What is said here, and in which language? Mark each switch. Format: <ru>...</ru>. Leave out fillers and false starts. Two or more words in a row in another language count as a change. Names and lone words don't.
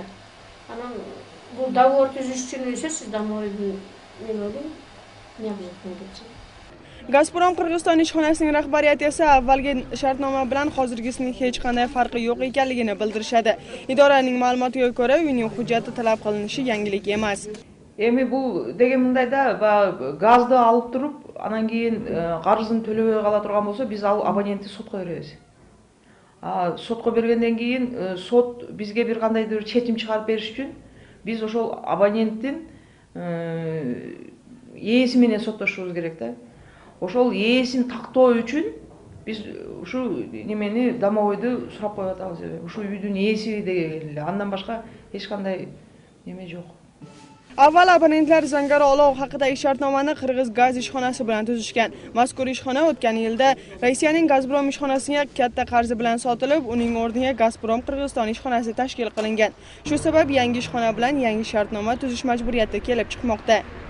<uz>Ana bu dogovor tuzish uchun esa siz damoyni men o'ylayman, ne qilasiz? Gazprom Qirg'iziston ishxonasining rahbariyati esa avvalgi shartnoma bilan hozirgisining hech qanday farqi yo'q ekanligini bildirishadi. Idoraning ma'lumotiga ko'ra, uyning hujjati talab qilinishi yangilik emas.</uz> <ky>Эми бул деген мындайда газды алып туруп, анан кийин карызын төлөбөй кала турган болсо, биз ал абонентти сотко беребиз. Сотко бергенден кийин сот бизге бир кандайдыр чечим чыгарып бериш үчүн биз ошол абоненттин ээси менен соттошубуз керек да. Ошол ээсин тактоо үчүн биз ушу немени домовойду сурап коюп атабыз. Ушу үйдүн ээси деген эле. Андан башка эч кандай неме жок.</ky> <uz>Avval abonentlar Zangara olov haqidagi shartnomani Qirg'iz gaz ishxonasi bilan tuzishgan. Mazkur ishxona o'tgan yilda Rossiyaning Gazprom ishxonasiga katta qarzi bilan sotilib, uning o'rniga Gazprom Qirg'iziston ishxonasi tashkil qilingan. Shu sabab yangi ishxona bilan yangi shartnoma tuzish majburiyati kelib chiqmoqda.</uz>